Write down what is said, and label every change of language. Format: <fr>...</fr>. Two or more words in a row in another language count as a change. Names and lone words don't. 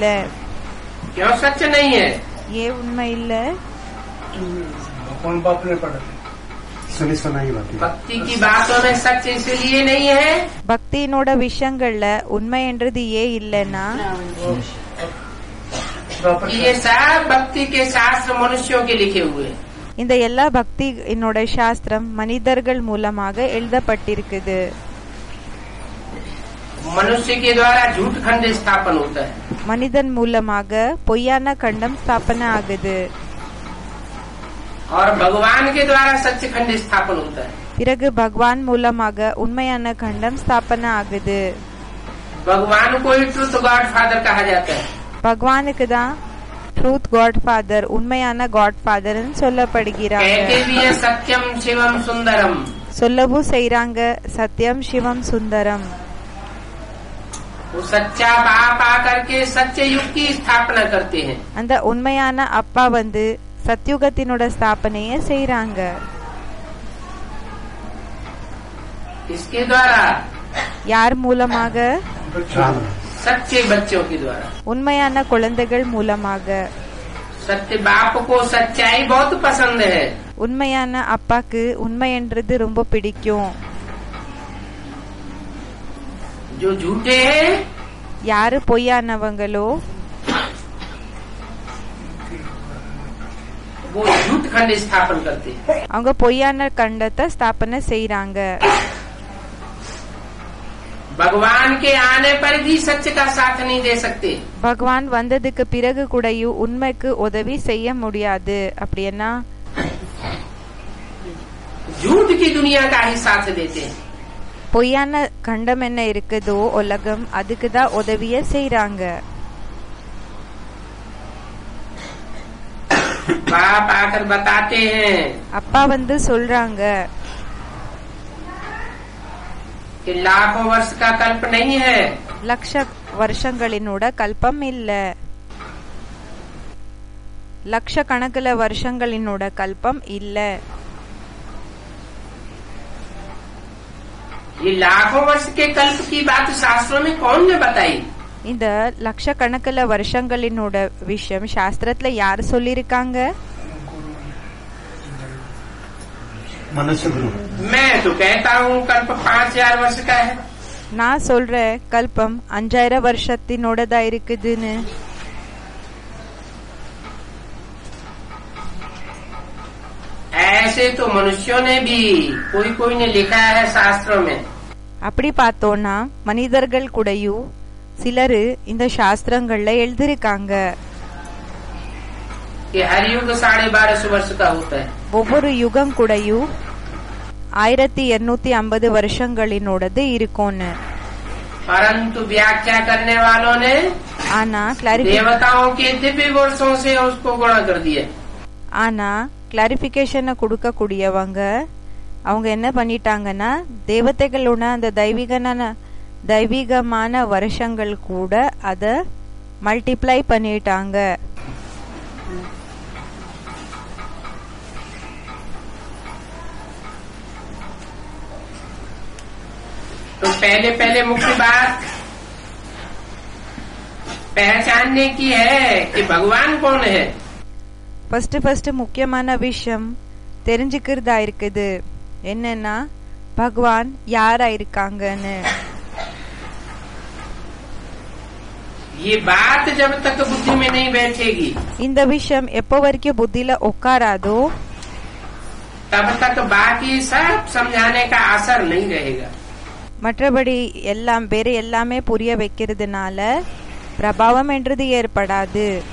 <hi>क्यों सच नहीं है?</hi> <ta>ஏன் உண்மை இல்ல?</ta> <hi>भक्ति की बातों में सच इसलिए नहीं है,</hi> <ta>பக்தியினோட விஷயங்கள்ல உண்மை என்றது ஏன் இல்லைன்னா</ta> <hi>ये सब भक्ति के शास्त्र मनुष्यों के लिखे हुए हैं।</hi> <ta>இந்த எல்லா பக்தி என்னோட சாஸ்திரம் மனிதர்கள் மூலமாக எழுதப்பட்டிருக்குது.</ta> <hi>मनुष्य के द्वारा झूठ खंड स्थापन होता है,</hi> <ta>மனிதன் மூலமாக பொய்யான கண்டம் ஸ்தாபனை ஆகுது.</ta> <hi>और भगवान के द्वारा सच खंड स्थापन होता है।</hi> <ta>பிறகு பகவான் மூலமாக உண்மையான கண்டம் ஸ்தாபனை ஆகுது.</ta> <hi>भगवान को ही</hi> <en>truth God Father</en> <hi>कहा जाता है।</hi> <ta>பகவானுக்கு தான்</ta> <en>truth God Father,</en> <ta>உண்மையான</ta> <en>God Father</en> <ta>சொல்லப்படுகிறாங்க.</ta> <hi>कहते भी है सत्यम शिवम सुंदरम,</hi> <ta>சொல்லவும் செய்றாங்க சத்தியம் சிவம் சுந்தரம்.</ta> <hi>वो सच्चा बाप आकर के सच्चे युग की स्थापना करते हैं।</hi> <ta>அந்த உண்மையான அப்பா வந்து சத்யுகத்தினோட ஸ்தாபனைய செய்றாங்க.</ta> <hi>इसके द्वारा,</hi> <ta>யார் மூலமாக?</ta> <hi>सच्चे बच्चों के द्वारा।</hi> <ta>உண்மையான குழந்தைகள் மூலமாக.</ta> <hi>सत्य बाप को सच्चाई बहुत पसंद है,</hi> <ta>உண்மையான அப்பாக்கு உண்மைன்றது ரொம்ப பிடிக்கும்.</ta> <hi>जो झूठे हैं</hi> <ta>யாரு பொய்யானவங்களோ</ta> <hi>वो झूठ खंड स्थापन करते हैं.</hi> <ta>அவங்க பொய்யான கண்டத்தை ஸ்தாபனை செய்றாங்க.</ta> <hi>भगवान के आने पर भी सत्य का साथ नहीं दे सकते.</hi> <ta>பகவான் வந்ததுக்கு பிறகு கூடயும் உண்மைக்கு உதவி செய்ய முடியாது. அப்படின்னா</ta> <hi>झूठ की दुनिया का ही साथ देते हैं.</hi> <ta>பொய்யான கண்டம் என்ன இருக்குதோ உலகம் அதுக்கு தான் உதவிய செய்றாங்க.</ta> <hi>बाप आकर बताते हैं</hi> <ta>அப்பா வந்து சொல்றாங்க</ta> <hi>कि लाखों वर्ष का कल्प नहीं है.</hi> <ta>லட்ச வருஷங்களினோட கல்பம் இல்ல. லட்சக்கணக்கில் வருஷங்களினோட கல்பம் இல்ல.</ta> <hi>ये लाखों वर्ष के कल्प की बात शास्त्रों में कौन ने बताई?</hi> <ta>இந்த லட்சக்கணக்கில் வருஷங்களினோட விஷயம் சாஸ்திரத்துல யார் சொல்லிருக்காங்க?</ta> <hi>मैं तो कहता हूँ कल्प 5000 वर्ष का है.</hi> <ta>நான் சொல்றேன் கல்பம் 5000 வருஷத்தினோடதா இருக்குதுன்னு.</ta> <hi>ऐसे तो मनुष्यों ने भी कोई ने लिखा है शास्त्रों में.</hi> <ta>அப்படி பார்த்தோம்னா மனிதர்கள் கூடயும் சிலரு இந்த சாஸ்திரங்கள்ல எழுதிருக்காங்க.</ta> <hi>कि हर युग 1250 वर्ष का होता है.</hi> <ta>ஒவ்வொரு யுகம் கூடயும் 1250 வருஷங்களினோடது இருக்கும்னு.</ta> <hi>परंतु व्याख्या करने वालों ने</hi> <ta>ஆனா</ta> <hi>देवताओं के दिव्य वर्षों से उसको गुणा कर दिया.</hi> <ta>ஆனா கிளாரிபிகேஷனை கொடுக்க கூடியவங்க அவங்க என்ன பண்ணிட்டாங்கன்னா தேவதைகளோட அந்த தெய்வீகமான வருஷங்கள் கூட அத மல்டிப்ளை பண்ணிட்டாங்க.</ta> <hi>तो पहले मुख्य बात पहचानने की है कि भगवान कौन है.</hi> <ta>ஃபர்ஸ்ட் முக்கியமான விஷயம் தெரிஞ்சுக்கிறதா இருக்குது. என்னன்னா பகவான் யாரா இருக்காங்கன்னு.</ta> <hi>ये बात जब तक बुद्धि में नहीं बैठेगी</hi> <ta>இந்த விஷயம் எப்போ வரைக்கும் புத்தியில உட்காராதோ</ta> <hi>तब तक बाकी सब समझाने का असर नहीं रहेगा.</hi> <ta>மற்றபடி எல்லாம் வேற எல்லாமே புரிய வைக்கிறதுனால பிரபாவம் என்றது ஏற்படாது.</ta>